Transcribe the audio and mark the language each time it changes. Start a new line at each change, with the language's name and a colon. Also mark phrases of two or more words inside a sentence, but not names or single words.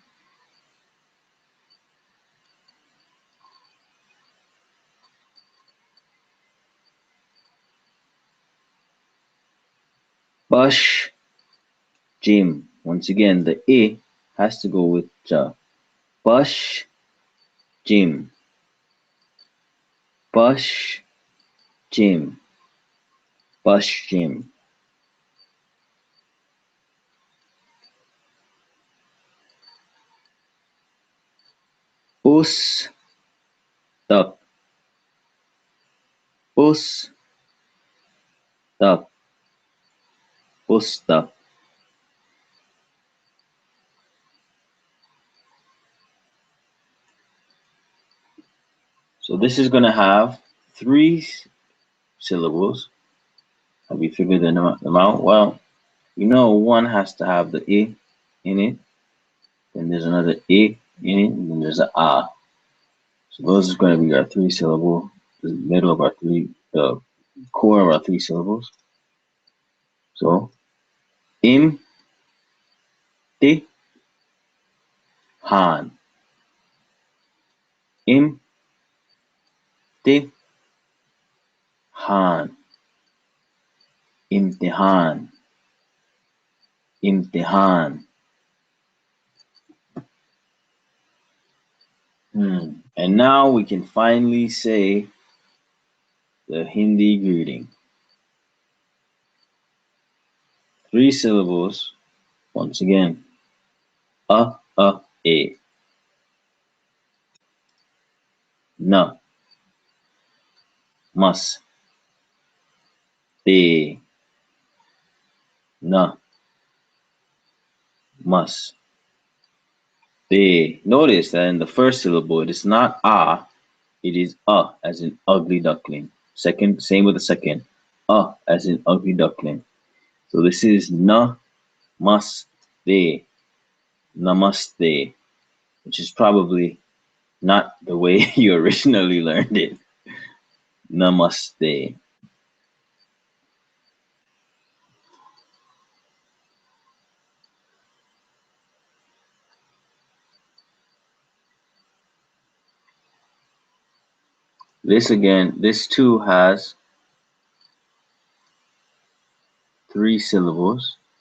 English: Pashchim. Once again, the A has to go with ja.
Hindi: Pashchim, Pashchim, Pashchim. Us tak, us tak, ustak.
English: So this is going to have three syllables. Have we figured them out? Well, you know one has to have the I in it, then there's another I in it, and then there's a A. So those are going to be our three syllable, the middle of our the core of our three syllables. So im,
Hindi: ti, han, im, ti, han, imtihan, imtihan.
English: And now we can finally say the Hindi greeting. Three syllables. Once again,
Hindi: a, na, mas, te, na, mas, te.
English: Notice that in the first syllable, it is not it is as in ugly duckling. Second, same with the second, as in ugly duckling. So this is na, mas, te, namaste, which is probably not the way you originally learned it. Namaste. This again, this too has three syllables.